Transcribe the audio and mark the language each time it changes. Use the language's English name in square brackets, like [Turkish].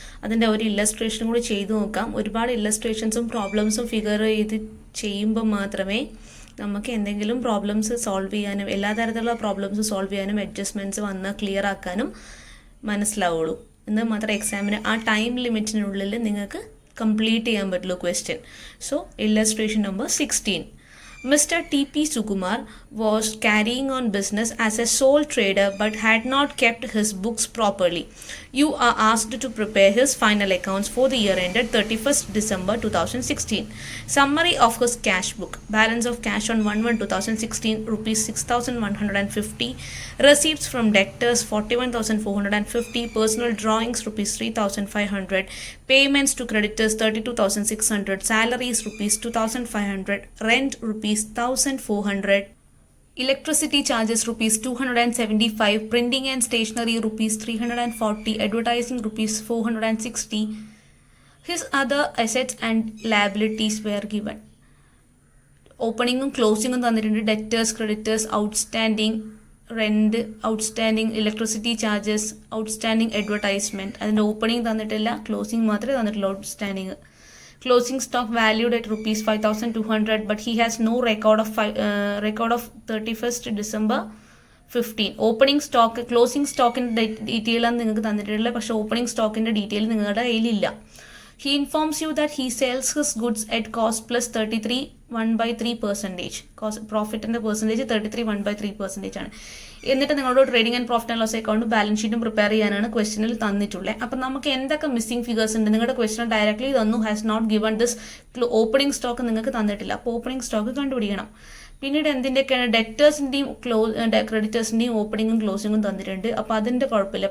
[Malayalam] അതിൻ്റെ ഒരു ഇല്ലസ്ട്രേഷനും കൂടി ചെയ്തു നോക്കാം. ഒരുപാട് ഇല്ലസ്ട്രേഷൻസും പ്രോബ്ലംസും ഫിഗർ ചെയ്ത് ചെയ്യുമ്പോൾ മാത്രമേ നമുക്ക് എന്തെങ്കിലും പ്രോബ്ലംസ് സോൾവ് ചെയ്യാനും എല്ലാ തരത്തിലുള്ള പ്രോബ്ലംസ് സോൾവ് ചെയ്യാനും അഡ്ജസ്റ്റ്മെൻറ്റ്സ് വന്ന് ക്ലിയർ ആക്കാനും മനസ്സിലാവുള്ളൂ. എന്ന് മാത്രം എക്സാമിന് ആ ടൈം ലിമിറ്റിനുള്ളിൽ നിങ്ങൾക്ക് കംപ്ലീറ്റ് ചെയ്യാൻ പറ്റുള്ളൂ question. [English] So illustration number 16. Mr. T.P. Sukumar was carrying on business as a sole trader but had not kept his books properly. You are asked to prepare his final accounts for the year ended 31st December 2016. Summary of his cash book. Balance of cash on 1/1/2016 rupees 6,150. Receipts from debtors 41,450. Personal drawings rupees 3,500. Payments to creditors 32,600. Salaries rupees 2,500. Rent rupees 1,400. Electricity charges rupees 275, printing and stationery rupees 340, advertising rupees 460. His other assets and liabilities were given. Opening and closing [Malayalam] തന്നിട്ടുണ്ട്. [English] debtors, creditors, outstanding rent, outstanding electricity charges, outstanding advertisement. [Malayalam] അതിൻ്റെ opening തന്നിട്ടില്ല, closing മാത്രമേ തന്നിട്ടുള്ളൂ. [English] Outstanding closing stock valued at rupees 5,200, but he has no record of 31st December 15. [Malayalam] Opening stock, closing സ്റ്റോക്കിൻ്റെ detail ആണ് നിങ്ങൾക്ക് തന്നിട്ടുള്ളത്, പക്ഷേ opening സ്റ്റോക്കിൻ്റെ ഡീറ്റെയിൽ നിങ്ങളുടെ കയ്യിലില്ല. [English] He informs you that he sells his goods at cost plus 33 1/3%. [Malayalam] പ്രോഫിറ്റിൻ്റെ percentage 33 1/3% ആണ്. എന്നിട്ട് നിങ്ങളോട് trading and profit and loss account balance ഷീറ്റും പ്രിപ്പയർ ചെയ്യാനാണ് ക്വസ്റ്റനിൽ തന്നിട്ടുള്ളത്. അപ്പം നമുക്ക് എന്തൊക്കെ മിസ്സിംഗ് ഫിഗേഴ്സ് ഉണ്ട് നിങ്ങളുടെ ക്വസ്റ്റൻ ഡയറക്ട്ലി തന്നു. [English] has not given this opening stock [Malayalam] നിങ്ങൾക്ക് തന്നിട്ടില്ല. അപ്പോൾ ഓപ്പണിംഗ് സ്റ്റോക്ക് കണ്ടുപിടിക്കണം. പിന്നീട് എന്തിൻ്റെയൊക്കെയാണ് ഡെറ്റേഴ്സിൻ്റെയും ക്രെഡിറ്റേഴ്സിൻ്റെയും ഓപ്പണിങ്ങും ക്ലോസിങ്ങും തന്നിട്ടുണ്ട്. അപ്പോൾ അതിൻ്റെ കുഴപ്പമില്ല.